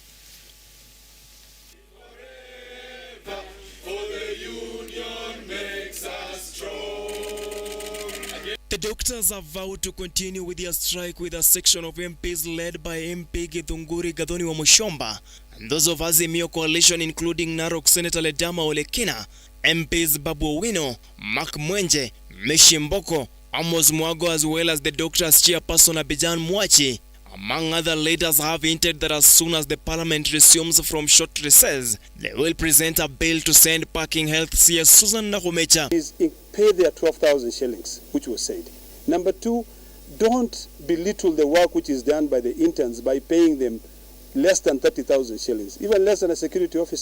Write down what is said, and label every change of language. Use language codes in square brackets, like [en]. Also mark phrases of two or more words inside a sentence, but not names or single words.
[en] The doctors have vowed to continue with their strike with a section of MPs led by MP Githunguri Gathoni wa Mushomba and those of Azimio coalition including Narok Senator Ledama Olekina, MPs Babu Owino, Mark Mwenje, Meshi Mboko, Amos Mwago, as well as the doctors chairperson Abijan Mwachi. Among other leaders have hinted that as soon as the parliament resumes from short recess, they will present a bill to send parking health CS Susan Nakumincha. Pay their 12,000 shillings, which was said. Number two, don't belittle the work which is done by the interns by paying them less than 30,000 shillings, even less than a security officer.